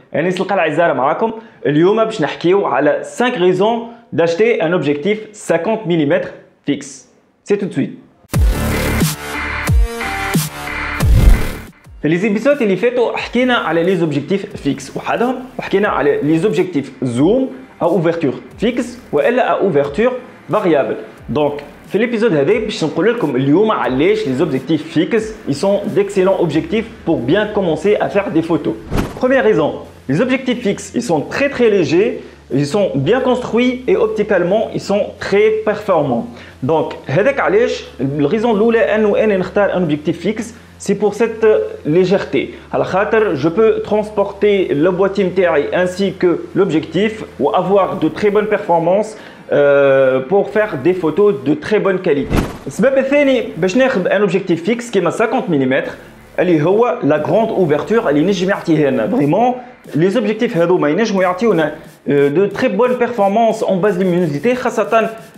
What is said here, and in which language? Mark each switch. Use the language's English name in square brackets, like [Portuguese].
[Arabic] انا نسلقى العزارة معاكم اليوم باش نحكيو على 5 [French] raisons d'acheter un objectif 50 mm fixe. C'est tout de suite. [Arabic] في ليزيبيسود اللي فاتوا حكينا على لي زوبجيكتيف فيكس وحدهم وحكينا على لي زوبجيكتيف زوم او اوفرتور فيكس والا اوفرتور فاريابل. دونك في [French] l'épisode [Arabic] هذا باش نقول لكم اليوم علاش [French] les objectifs fixes ils sont d'excellents objectifs pour bien commencer à faire des photos. Première raison, les objectifs fixes ils sont très légers, ils sont bien construits et opticalement ils sont très performants. [Arabic] Donc هذاك علاش الريزون الاولى انه انا نختار [French] un objectif fixe. C'est pour cette légèreté. Alors, je peux transporter le boîtier MTI ainsi que l'objectif ou avoir de très bonnes performances pour faire des photos de très bonne qualité. [Arabic] السبب الثاني باش ناخذ un objectif fixe كيما 50 mm اللي هو [French] la grande ouverture [Arabic] اللي نجم يعطيها لنا [French] vraiment les objectifs [Arabic] هذوما ينجموا يعطيونا [French] de très bonnes performances en basse luminosité [Arabic] خاصة